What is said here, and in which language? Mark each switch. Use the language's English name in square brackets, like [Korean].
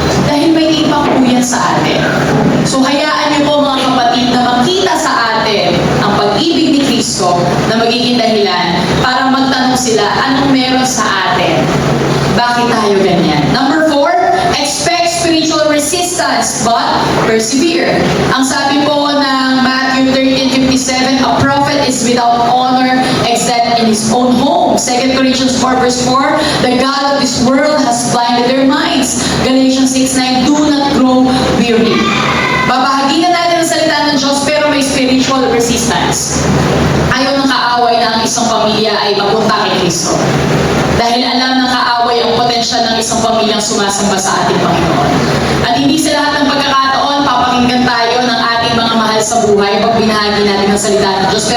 [Filipino] Dahil may impact po yan sa atin. So hayaan niyo po mga kapatid na makita sa atin ang pag-ibig ni Kristo na magiging dahilan para magtanong sila, anong meron sa atin? Bakit tayo ganyan? [English] Number 4, expect spiritual resistance, but persevere. [Filipino] Ang sabi po ng [English] Matthew 13:57, a prophet is without honor except in his own home. 2 Corinthians 4 verse 4, the God of this world has blinded their minds. Galatians 6:9, do not grow weary. [Filipino] Babahagi na natin ang salita ng Diyos pero may [English] spiritual resistance. [Filipino] Ayaw ng kaaway na ang isang pamilya ay mapunta kay Kristo. Dahil alam ng kaaway ang potensyal ng isang pamilyang sumasamba sa ating Panginoon. At hindi sa lahat ng pagkakataon, papakinggan tayo ng ating mga mahal sa buhay pag binahagi natin ang salita ng Diyos.